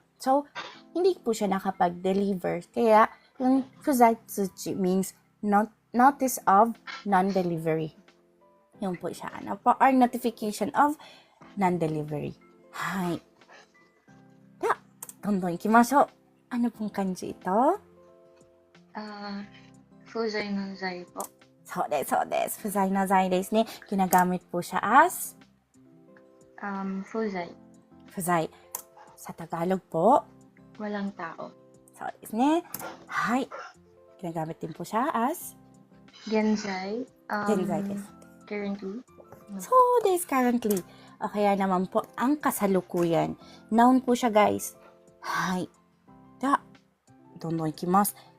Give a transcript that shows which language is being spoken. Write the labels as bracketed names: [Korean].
[Filipino] So, hindi po siya nakapag-deliver. Kaya, yung fuzai tsuchi [English] means notice of non-delivery. [Filipino] Yun po siya, [English] or notification of non-delivery. [Filipino] Hi. [Japanese] どんどん行きましょう。 [Filipino] Ano pong kanji ito? Fuzai no zai po. [Japanese] そうです、そうです。不在な在ですね。 [Filipino] Ginagamit po siya as? [Japanese] Fuzai. [Filipino] 不在。Sa Tagalog po? Walang tao. [Japanese] そうですね。はい。 [Filipino] Ginagamit din po siya as? [Japanese] Genzai. Genzaiです。 [English] Currently. [Japanese] そうです、currently. [Filipino] O kaya naman po, ang kasalukuyan. Noun po siya, guys. はい。 [Japanese] では、どんどんいきます。